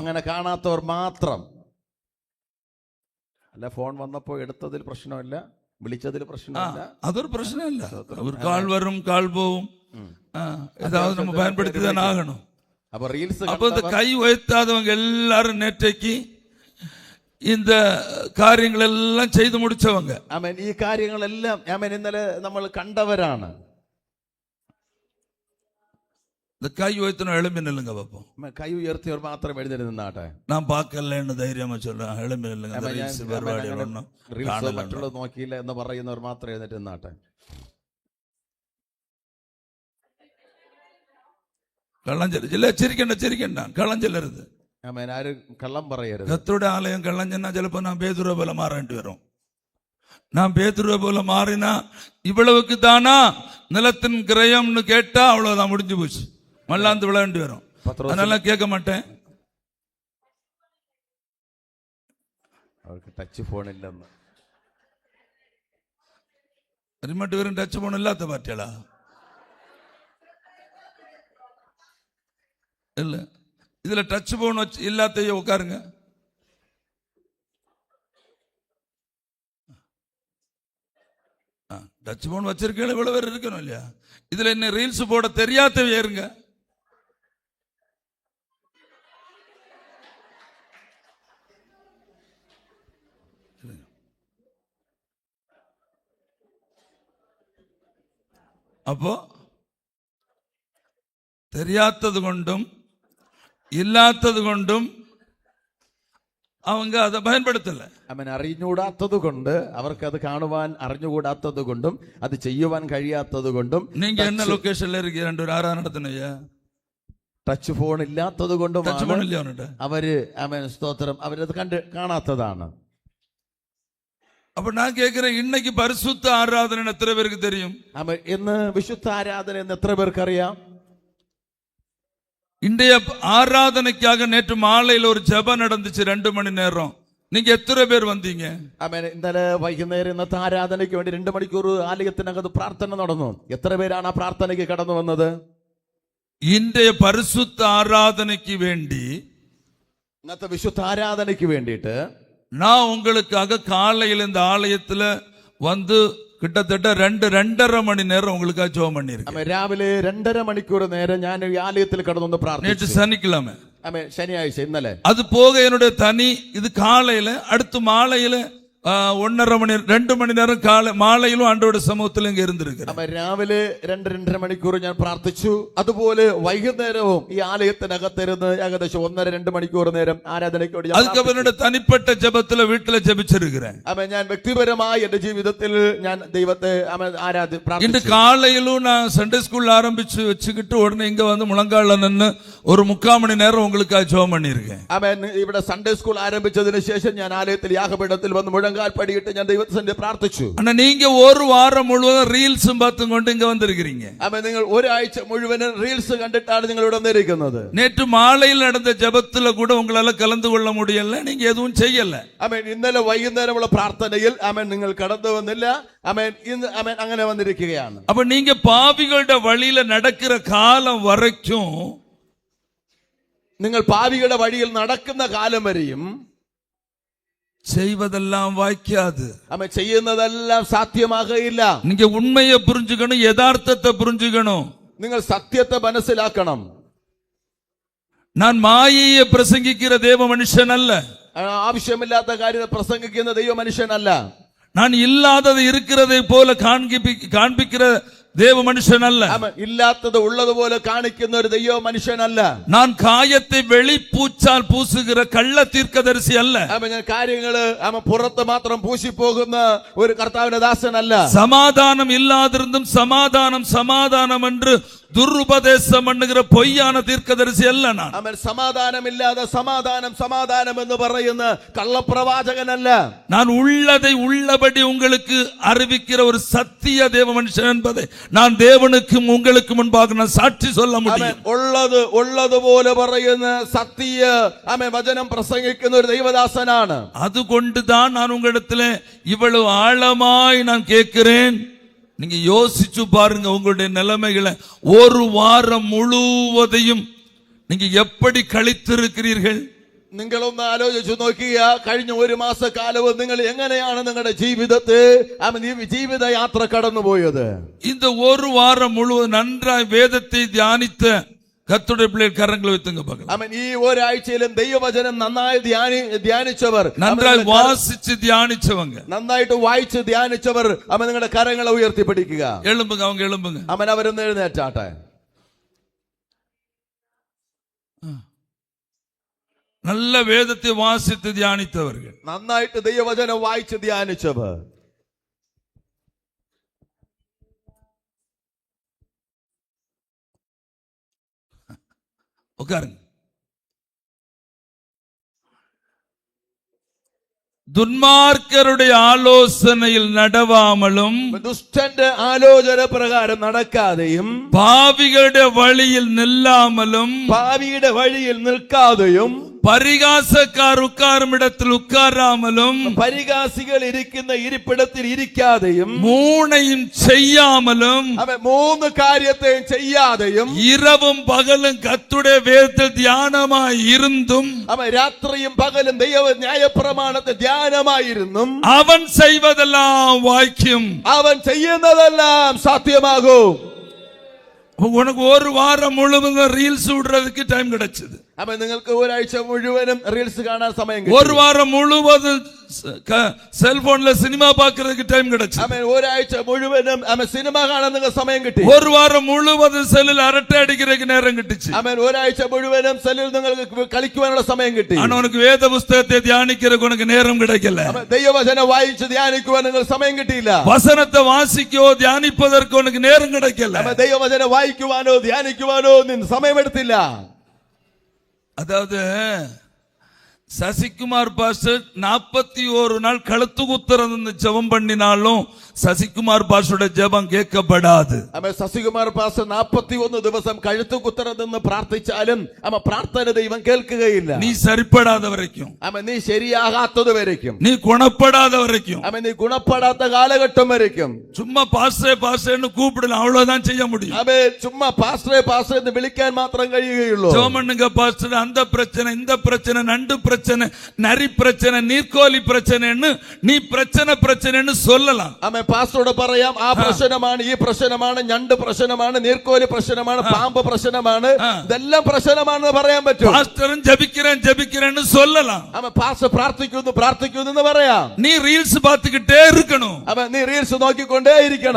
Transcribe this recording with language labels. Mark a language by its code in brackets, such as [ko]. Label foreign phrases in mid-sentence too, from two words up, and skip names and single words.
[ml] അങ്ങനെ കാണാത്തവർ മാത്രം. അല്ല, ഫോൺ വന്നപ്പോ എടുത്തതിൽ പ്രശ്നമില്ല, വിളിച്ചതിൽ പ്രശ്നമില്ല, അതൊരു പ്രശ്നമില്ല. ഒരു കാൾ വരും കാൾ പോവും, [ta] ஏதாவது நம்ம பயன்படுத்தி தான் ஆகணும். அப்ப ரீல்ஸ் அப்ப இந்த கை உயர்த்தாதவங்க எல்லாரும் நேற்றைக்கு இந்த [ml] കാര്യങ്ങൾ എല്ലാം ചെയ്തു [ta] முடிச்சவங்க. [ml] ആമേൻ. ഈ കാര്യങ്ങളെല്ലാം ആമേൻ ഇന്നലെ നമ്മൾ കണ്ടവരാണ്. [ta] இந்த கை உயர்த்தணும், எழும்பி நில்லுங்க பாப்போம். [ml] കൈ ഉയർത്തിയവർ മാത്രം എഴുന്നേറ്റ് നിന്നാട്ടെ. [ta] நான் பார்க்கலன்னு தைரியமா சொல்றேன், எழும்பி நில்லுங்க. [ml] റീൽസ് മറ്റുള്ളത് നോക്കിയില്ല എന്ന് പറയുന്നവർ മാത്രം എഴുന്നേറ്റ് നിന്നാട്ടെ. കള്ളം ചെല്ല ചിരിക്കണ്ട കള്ളം ചെല്ലരുത്. ആരും കള്ളം പറയരുത്. [ta] கர்த்தருடைய ஆலயம் கள்ளம் சொன்னா சிலப்போ நான் பேதுருவை போல மாறேன்ட்டு வரும். நான் பேதுருவை போல மாறினா இவ்வளவுக்கு தானா நிலத்தின் கிரயம்னு கேட்டா அவ்வளவுதான், முடிஞ்சு போச்சு, மல்லாந்து விளையாண்டு வரும். அதனால கேட்க மாட்டேன். [ml] അവർക്ക് ടച്ച് ഫോൺ ഇല്ലെന്ന്. [ta] ரிமோட் வெறும் டச் போன் இல்லாத பார்ட்டியாளா? இல்ல, இதுல டச் போன் வச்சு இல்லாத்தையே உட்காருங்க. டச் போன் வச்சிருக்கீங்க, இவ்வளவு பேர் இருக்கணும் இல்லையா? இதுல என்ன ரீல்ஸ் போட தெரியாதவே இருங்க. அப்போ தெரியாதது கொண்டும் [ml] ഇല്ലാത്തത് കൊണ്ടും [ta] அவங்க அதை பயன்படுத்தல. [ml] അവൻ അറിഞ്ഞുകൂടാത്തത് കൊണ്ട്, അവർക്ക് അത് കാണുവാൻ അറിഞ്ഞുകൂടാത്തത് കൊണ്ടും അത് ചെയ്യുവാൻ കഴിയാത്തത് കൊണ്ടും. [ta] நீங்க என்ன லொகேஷன்ல இருக்கீங்க? ரெண்டு ஆராதனை நடத்துனீங்க, [ml] ടച്ച് ഫോൺ ഇല്ലാത്തത് കൊണ്ടും ടച്ച് ഫോൺ ഇല്ല അവനുണ്ട്. അവര് അവൻ സ്തോത്രം അവരത് കാണാത്തതാണ്. [ta] அப்ப நான் கேட்கிறேன், இன்னைக்கு பரிசுத்த ஆராதனை எத்தனை பேருக்கு தெரியும்? [ml] ഇന്ന് വിശുദ്ധ ആരാധന എന്ന് എത്ര പേർക്ക് അറിയാം? [ta] இன்றைய ஆராதனைக்காக நேற்று மாலையில் ஒரு ஜெபம் நடந்துச்சு 2 மணி நேரம். நீங்க எத்தனை பேர் வந்தீங்க? [ml] ഇന്നലെ വൈകുന്നേരം ഇന്നത്തെ ആരാധനയ്ക്ക് വേണ്ടി 2 മണിക്കൂർ ആലയത്തിനകത്ത് പ്രാർത്ഥന നടന്നു. എത്ര പേരാണ് ആ പ്രാർത്ഥനയ്ക്ക് കടന്നു വന്നത്? [ta] இன்றைய பரிசுத்த ஆராதனைக்கு வேண்டி, [ml] ഇന്നത്തെ വിശുദ്ധ ആരാധനയ്ക്ക് വേണ്ടിയിട്ട് [ta] நான் உங்களுக்காக காலையில் இந்த ஆலயத்துல வந்து கிட்டத்தட்ட 2-2.5 மணி நேரம் உங்களுக்காக ஜெபம் பண்ணிருக்கேன். [ml] രാവിലെ 2.5 മണിക്കൂർ നേരം ഞാൻ ഈ ആലയത്തിൽ കടന്നു പ്രാർത്ഥിച്ചു. [ta] நேற்று சனிக்கிழமை, [ml] ശനിയാഴ്ച ഇന്നലെ. [ta] அது போக என்னுடைய தனி இது காலையில, அடுத்து மாலையில 1.5 மணி 2 மணி நேரம் காலை [ml] മാലയിലും ആണ്ടവരുടെ സമൂഹത്തിൽ ഇങ്ങ് ഇരുന്നിരിക്കുന്നു. രാവിലെ 2-2.5 മണിക്കൂർ ഞാൻ പ്രാർത്ഥിച്ചു. അതുപോലെ വൈകുന്നേരവും ഈ ആലയത്തിനകത്തിരുന്ന് ഏകദേശം 1.5-2 മണിക്കൂർ നേരം ആരാധനയ്ക്ക് വേണ്ടി. [ta] அதுக்கப்புறம் என்னோட தனிப்பட்ட ஜெபத்துல வீட்டுல ஜெபிச்சிருக்கிறேன். [ml] ഞാൻ വ്യക്തിപരമായി എന്റെ ജീവിതത്തിൽ ഞാൻ ദൈവത്തെ [ta] இன்று காலையிலும் நான் சண்டே ஸ்கூல் ஆரம்பிச்சு வச்சுக்கிட்டு உடனே இங்க வந்து முழங்கால நின்று ஒரு 3/4 மணி நேரம் உங்களுக்காக ஜெபம் பண்ணிருக்கேன். [ml] ഇവിടെ സൺഡേ സ്കൂൾ ആരംഭിച്ചതിന് ശേഷം ഞാൻ ആലയത്തിൽ യാഗപീഠത്തിൽ വന്ന് മുഴങ്കാൽ പടിയിട്ട് ഞാൻ ദൈവത്തിന്റെ പ്രാർത്ഥിച്ചു. [ta] ஆனா நீங்க ஒரு வாரம் முழுவதும் ரீல்ஸும் பார்த்தும் கொண்டு இங்க வந்திருக்கிறீங்க. [ml] ആമേൻ. നിങ്ങൾ ഒരാഴ്ച മുഴുവനും റീൽസ് കണ്ടിട്ടാണ് നിങ്ങൾ ഇവിടെ വന്നിരിക്കുന്നത്. [ta] நேற்று [ml] മാലയിൽ നടന്ന ജപത്തില [ta] கூட உங்களால கலந்து கொள்ள முடியல, நீங்க எதுவும் செய்யல. [ml] ആമേൻ. ഇന്നലെ വൈകുന്നേരമുള്ള പ്രാർത്ഥനയിൽ ആമേൻ നിങ്ങൾ കടന്നു വന്നില്ല. ആമേൻ. ഇന്ന് ആമേൻ അങ്ങനെ വന്നിരിക്കുകയാണ്. [ta] அப்ப நீங்க பாவிகளோட வழியில நடக்கிற காலம் வரைக்கும், [ml] നിങ്ങൾ പാപികളുടെ വഴിയിൽ നടക്കുന്ന കാലം വരെയും [ta] செய்வதெல்லாம் வாய்க்காது. [ml] ആമേൻ ചെയ്യുന്നതെല്ലാം സാധ്യമാകയില്ല. [ta] நீங்க உண்மையை புரிஞ்சுக்கணும், யதார்த்தத்தை புரிஞ்சுக்கணும். [ml] നിങ്ങൾ സത്യത്തെ മനസ്സിലാക്കണം. [ta] நான் மாயையை பிரசங்கிக்கிற தேவ மனுஷன் அல்ல. [ml] ആവശ്യമില്ലാത്ത കാര്യങ്ങൾ പ്രസംഗിക്കുന്ന ദൈവ മനുഷ്യനല്ല. [ta] நான் இல்லாதது இருக்கிறதை போல காண்பிக்கிற தேவ மனுஷன் அல்ல. [ml] ഇല്ലാത്തത് ഉള്ളതുപോലെ കാണിക്കുന്ന ഒരു ദൈവ മനുഷ്യനല്ല. [ta] நான் காயத்தை வெளிப்பூச்சால் பூசுகிற கள்ள தீர்க்கதரிசி அல்ல. [ml] ഞാൻ കാര്യങ്ങള് പുറത്ത് മാത്രം പൂശിപ്പോകുന്ന ഒരു കർത്താവിന്റെ ദാസനല്ല. [ta] சமாதானம் இல்லாதிருந்தும் சமாதானம் சமாதானம் என்று துருபதேசம் பண்ணுகிற பொய்யான தீர்க்கதரிசி அல்ல நான். [ml] സമാധാനമില്ലാതെ സമാധാനം സമാധാനം എന്ന് പറയുന്ന കള്ളപ്രവാചകനല്ല. [ta] நான் உள்ளதை உள்ளபடி உங்களுக்கு அறிவிக்கிற ஒரு சத்திய தேவ மனுஷன் என்பதை நான் தேவனுக்கும் உங்களுக்கு முன்பாக நான் சாட்சி சொல்ல முடியும். ഉള്ളതുപോലെ പറയുന്ന സത്യ വചനം പ്രസംഗിക്കുന്ന ഒരു ദൈവദാസനാണ്. அதுகொண்டுதான் நான் உங்களிடத்தில் இவ்வளவு ஆழமாய் நான் கேட்கிறேன். நீங்க யோசிச்சு பாருங்க, உங்களுடைய நிலைமைகளை ஒரு வாரம் முழுவதையும் நீங்க எப்படி கழித்திருக்கிறீர்கள். [ml] നിങ്ങളൊന്ന് ആലോചിച്ചു നോക്കിയ കഴിഞ്ഞ ഒരു മാസക്കാലവും നിങ്ങൾ എങ്ങനെയാണ് നിങ്ങളുടെ ജീവിതത്തെ ജീവിത യാത്ര കടന്നുപോയത്. [ta] இந்த ஒரு வாரம் முழுவதும் நன்றாய் வேதத்தை தியானித்த கர்த்தருடைய பிள்ளைகள் கரங்களை வைத்துங்க பார்க்கலாம். [ml] ആമേൻ. ഈ ഒരാഴ്ചയിലും ദൈവവചനം നന്നായി ധ്യാനിച്ചവർ, [ta] நன்றாய் வாசிச்சு தியானிச்சவங்க, [ml] നന്നായിട്ട് വായിച്ച് ധ്യാനിച്ചവർ ആമേൻ നിങ്ങളുടെ കരങ്ങളെ ഉയർത്തിപ്പിടിക്കുക. [ta] எழும்புங்க, அவங்க எழும்புங்க. [ml] ആമേൻ. അവരൊന്ന് എഴുന്നേറ്റാട്ടെ. [ta] நல்ல வேதத்தை வாசித்து தியானித்தவர்கள், [ml] നന്നായിട്ട് ദൈവവചനം വായിച്ച് ധ്യാനിച്ചവർ. [ta] உட்காருங்க. துன்மார்க்கருடைய ஆலோசனையில் நடவாமலும் [ml] ദുഷ്ടന്റെ ആലോചന പ്രകാരം നടക്കാതെയും [ta] பாவிகளுடைய வழியில் நில்லாமலும் [ml] പാപിയുടെ വഴിയിൽ നിൽക്കാതെയും [ta] பரிகாசக்கார் உட்காரும் இடத்தில் உட்காராமலும் [ml] പരിഹാസികൾ ഇരിക്കുന്ന ഇരിപ്പിടത്തിൽ ഇരിക്കാതെയും [ta] மூணையும் செய்யாமலும் [ml] അവൻ മൂന്ന് കാര്യത്തെയും ചെയ്യാതെയും [ta] இரவும் பகலும் கர்த்தருடைய வேதத்தில் தியானமாய் இருந்தும் [ml] അവൻ രാത്രിയും പകലും ദൈവ ന്യായപ്രമാണത്തെ ധ്യാനമായിരുന്നും [ta] அவன் செய்வதெல்லாம் வாய்க்கும். [ml] അവൻ ചെയ്യുന്നതെല്ലാം സാധ്യമാകും. [ta] உனக்கு ஒரு வாரம் முழுவதும் ரீல்ஸ் விடுறதுக்கு டைம் கிடைச்சது. [ml] അവൻ നിങ്ങൾക്ക് ഒരാഴ്ച മുഴുവനും റീൽസ് കാണാൻ സമയം കിട്ടി. [ta] ஒரு வாரம் முழுவதும் செல்போன்ல சினிமா பார்க்கிறதுக்கு டைம் கிடைச்சது. [ml] അവൻ ഒരാഴ്ച മുഴുവനും അവൻ സിനിമ കാണാൻ നിങ്ങൾക്ക് സമയം കിട്ടി. [ta] ஒரு வாரம் முழுவதும் செல்லில் அரட்டை அடிக்கிறதுக்கு நேரம் கிட்டுச்சு. [ml] അവൻ ഒരാഴ്ച മുഴുവനും സെല്ലിൽ നിങ്ങൾക്ക് കളിക്കുവാനുള്ള സമയം കിട്ടി. [ta] ஆனா உனக்கு வேத புஸ்தகத்தை தியானிக்கிறதுக்கு உனக்கு நேரம் கிடைக்கல. [ml] ദൈവവചനം വായിച്ച് ധ്യാനിക്കുവാൻ നിങ്ങൾക്ക് സമയം കിട്ടിയില്ല. [ta] வசனத்தை வாசிக்கோ தியானிப்பதற்கு உனக்கு நேரம் கிடைக்கல. [ml] ദൈവവചനം വായിക്കുവാനോ ധ്യാനിക്കുവാനോ സമയമെടുത്തില്ല. [ta] அதாவது சசிகுமார் பாஸ்டர் 41 நாள் கழுத்து குத்துறது ஜெபம் பண்ணினாலும் சசிகுமார் பாஸ்டரோட ஜெபம் கேட்கப்படாது. [ml] ശശികുമാർ പാസ്റ്റർ 41 ദിവസം കഴുത്തു കുത്തറതെന്ന് പ്രാർത്ഥിച്ചാലും പ്രാർത്ഥന ദൈവം കേൾക്കുകയില്ല. [ta] நீ சரிப்படாத வரைக்கும், [ml] നീ ശരിയാകാത്തത് വരയ്ക്കും, [ta] நீ குணப்படாத வரைக்கும், [ml] നീ ഗുണപ്പെടാത്ത കാലഘട്ടം വരയ്ക്കും. [ta] சும்மா பாஸ்டரே பாஸ்டர்னு கூப்பிடலாம், அவ்வளவுதான் செய்ய முடியும். [ml] ചുമ്മാ പാസ്റ്ററെ പാസ്റ്റർ എന്ന് വിളിക്കാൻ മാത്രം കഴിയുകയുള്ളൂ. [ta] ஜெபம் பண்ணுங்க பாஸ்டர், அந்த பிரச்சனை இந்த பிரச்சனை நண்டு பிரச்சனை நரி பிரச்சனை நீர்க்கோலி பிரச்சனைன்னு நீ பிரச்சனைன்னு சொல்லலாம். [ml] പാസ്റ്ററോട് പറയാം ആ പ്രശ്നമാണ്, ഈ പ്രശ്നമാണ്, ഞണ്ട് പ്രശ്നമാണ്, നീർക്കോലി പ്രശ്നമാണ്, പാമ്പ് പ്രശ്നമാണ്, ഇതെല്ലാം പ്രശ്നമാണെന്ന് പറയാൻ പറ്റും. [ta] பாஸ்டரும் ஜெபிக்கிறேன்னு சொல்லலாம். [ml] പാസ്റ്റർ പ്രാർത്ഥിക്കുന്നു എന്ന് പറയാം. [ta] நீ ரீல்ஸ் பார்த்துக்கிட்டே இருக்கணும். [ml] നീ റീൽസ് നോക്കിക്കൊണ്ടേ ഇരിക്കണം.